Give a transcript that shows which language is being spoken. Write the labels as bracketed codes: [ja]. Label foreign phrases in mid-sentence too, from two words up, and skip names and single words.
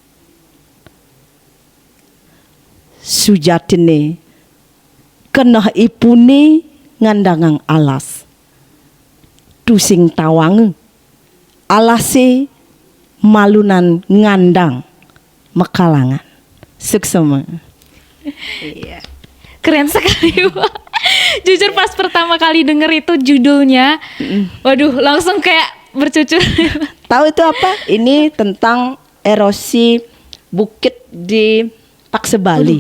[ban] Sujatine kenah ipune ngandangang alas. Tusing tawang alase malunan ngandang mekalangan. Suksema. [id] Iya. Keren sekali Bu. Jujur pas pertama kali denger itu judulnya, waduh langsung kayak bercucur. Tahu itu apa? Ini tentang erosi bukit di Paksebali. Bali.